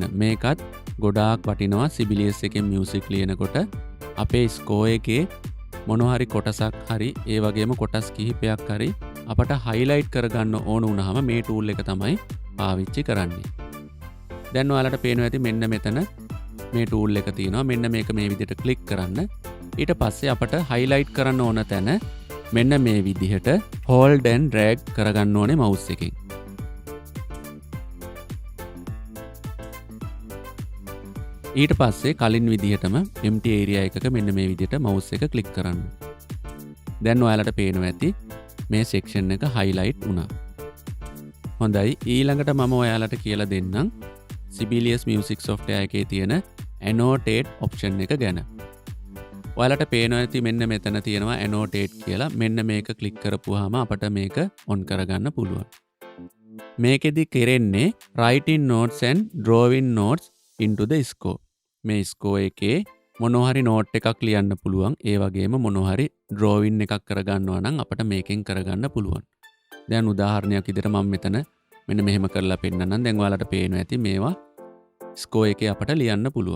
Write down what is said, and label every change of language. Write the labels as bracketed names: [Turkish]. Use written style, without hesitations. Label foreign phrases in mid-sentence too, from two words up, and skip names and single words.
[Sinhala] මේකත් ගොඩාක් වටිනවා Sibelius එකේ music ලියනකොට අපේ score එකේ මොන හරි කොටසක් හරි ඒ වගේම කොටස් කිහිපයක් හරි අපට highlight කරගන්න ඕන වුණාම මේ tool එක තමයි පාවිච්චි කරන්නේ. දැන් ඔයාලට පේනවා ඇති මෙන්න මෙතන මේ tool එක තියෙනවා. මෙන්න මේක මේ විදිහට click කරන්න. ඊට පස්සේ අපට highlight කරන්න ඕන තැන මෙන්න මේ විදිහට [English] hold and drag [Sinhala] කරගන්න ඕනේ mouse එකෙන්. ඊට පස්සේ කලින් විදිහටම [English] empty area [Sinhala] එකක මෙන්න මේ විදිහට mouse එක click කරන්න. දැන් ඔයාලට පේනවා ඇති මේ section එක highlight වුණා. හොඳයි. ඊළඟට මම ඔයාලට කියලා දෙන්නම් Sibelius Music Software එකේ තියෙන [English] annotate option [Sinhala] එක ගැන. ඔයාලට පේනවා ඇති මෙන්න මෙතන තියෙනවා annotate කියලා. මෙන්න මේක click කරපුවාම අපට මේක on කරගන්න පුළුවන්. මේකෙදි කරන්නේ [English] writing notes and drawing notes into the score. [Sinhala] මේ score එකේ මොනෝහරි note එකක් ලියන්න පුළුවන්. ඒ වගේම මොනෝහරි drawing එකක් කරගන්නවා නම් අපට මේකෙන් කරගන්න පුළුවන්. දැන් උදාහරණයක් විදිහට මම මෙතන මෙන්න මෙහෙම කරලා පෙන්නන්නම්. දැන් ඔයාලට පේනවා ඇති මේවා score එකේ අපට ලියන්න පුළුවන්.